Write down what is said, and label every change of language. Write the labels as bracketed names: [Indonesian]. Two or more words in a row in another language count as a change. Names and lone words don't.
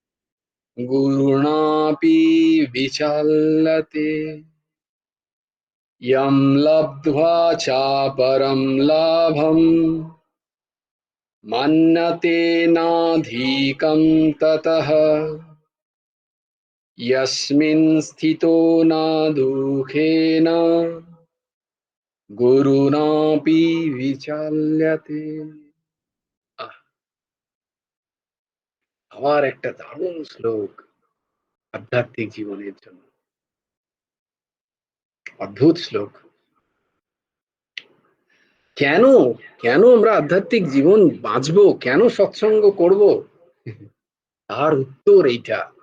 [Sanskrit] गुरुणापि विचाल्यते, यं लब्ध्वा चापरं लाभं मन्यते नाधिकं ततः यस्मिन् स्थितो न दुःखेन गुरुणापि विचाल्यते। [Bangla] আহ, আবার একটা দারুণ শ্লোক আধ্যাত্মিক জীবনের জন্য, অদ্ভুত শ্লোক। কেন কেন আমরা আধ্যাত্মিক জীবন বাঁচবো, কেন সৎসঙ্গ করব, তার উত্তর এইটা।